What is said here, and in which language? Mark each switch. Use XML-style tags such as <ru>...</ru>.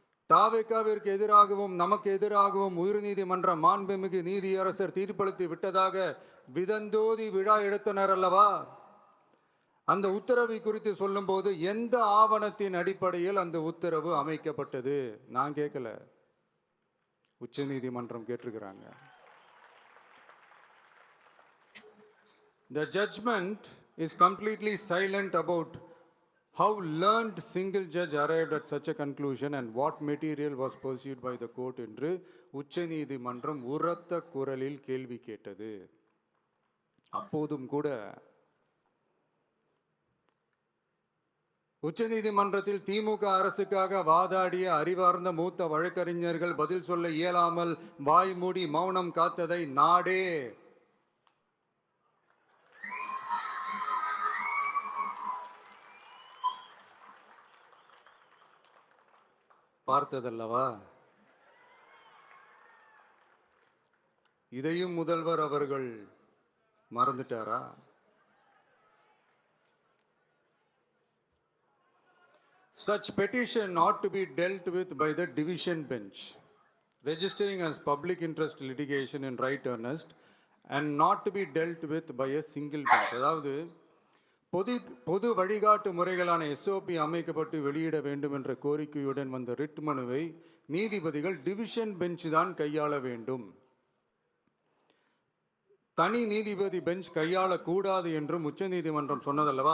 <ta>தாவேக்காவிற்கு எதிராகவும் நமக்கு எதிராகவும் உயர்நீதிமன்ற மாண்புமிகு நீதியரசர் தீர்ப்பளித்து விட்டதாக விதந்தோதி விழா எடுத்தனர் அல்லவா? அந்த உத்தரவை குறித்து சொல்லும் போது எந்த ஆவணத்தின் அடிப்படையில் அந்த உத்தரவு அமைக்கப்பட்டது? நான் கேட்கல, உச்ச நீதிமன்றம் கேட்டிருக்கிறாங்க.</ta> <en>The judgment is completely silent about how learned single judge arrived at such a conclusion and what material was pursued by the court</en> <ta>என்று உச்ச நீதிமன்றம் உரத்த குரலில் கேள்வி கேட்டது. அப்போதும் கூட உச்ச நீதிமன்றத்தில் திமுக அரசுக்காக வாதாடிய அறிவார்ந்த மூத்த வழக்கறிஞர்கள் பதில் சொல்ல இயலாமல் வாய் மூடி மௌனம் காத்ததை நாடே பார்த்ததல்லவா? இதையும் முதல்வர் அவர்கள் மறந்துட்டாரா?</ta> <en>Such petition ought to be dealt with by the division bench, registering as public interest litigation in right earnest and not to be dealt with by a single bench.</en> <ta>அதாவது பொது வழிகாட்டு முறைகளான SOP அமைக்கப்பட்டு வெளியிட வேண்டும் என்ற கோரிக்கையுடன் வந்த ரிட் மனுவை நீதிபதிகள் டிவிஷன் பெஞ்ச் தான் கையாள வேண்டும். தனி நீதிபதி பெஞ்ச் கையாளக்கூடாது என்றும் உச்சநீதிமன்றம் சொன்னதல்லவா?</ta>